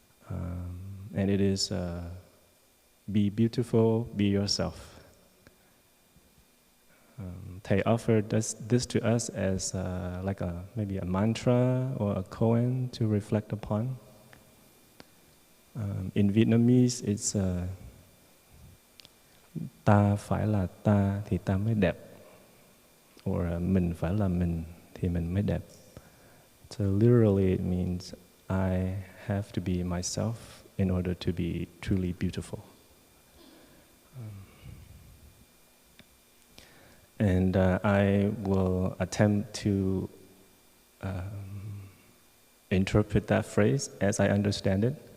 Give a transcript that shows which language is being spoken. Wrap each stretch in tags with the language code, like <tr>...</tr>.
<en>And it is, be beautiful, be yourself. Thầy offered this to us as maybe a mantra or a koan to reflect upon. In Vietnamese, it's</en> <vi>ta phải là ta thì ta mới đẹp,</vi> <en>or</en> <vi>mình phải là mình thì mình mới đẹp.</vi> <en>So literally it means I have to be myself in order to be truly beautiful. And I will attempt to interpret that phrase as I understand it.</en>